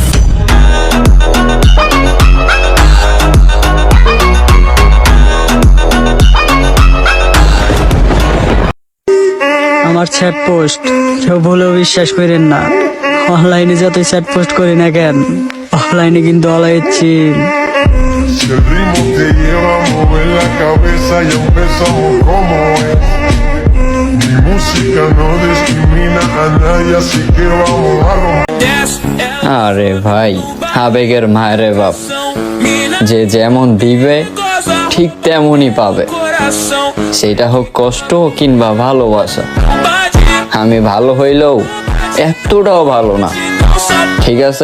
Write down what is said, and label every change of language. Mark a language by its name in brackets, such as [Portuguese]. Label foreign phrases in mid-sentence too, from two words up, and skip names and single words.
[Bangla] আমার চ্যাট পোস্ট কেউ ভুলেও বিশ্বাস করেন না। অনলাইনে যতই চ্যাট পোস্ট করি না কেন, অফলাইনে কিন্তু অলাইচিন। [Spanish] Si el ritmo te lleva a mover la cabeza, ya empezamos como es. Mi música no discrimina a nadie, así que vamos a romper. [Bangla] আরে ভাই, আবেগের মায়েরে বাপ, যে যেমন দিবে ঠিক তেমনই পাবে, সেটা হোক কষ্ট কিংবা ভালোবাসা। আমি ভালো হইলেও এতটাও ভালো না, ঠিক আছে?